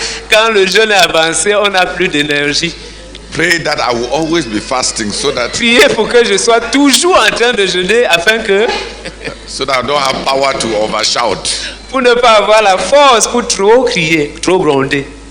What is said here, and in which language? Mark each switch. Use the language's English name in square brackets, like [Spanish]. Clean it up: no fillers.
[French] quand le jeûne est avancé, on n'a plus d'énergie. [English] Pray that I will always be fasting so that [French] Priez pour que je sois toujours en train de jeûner afin que, [English] I don't have power to overshout. [French] pour ne pas avoir la force pour trop crier, trop gronder.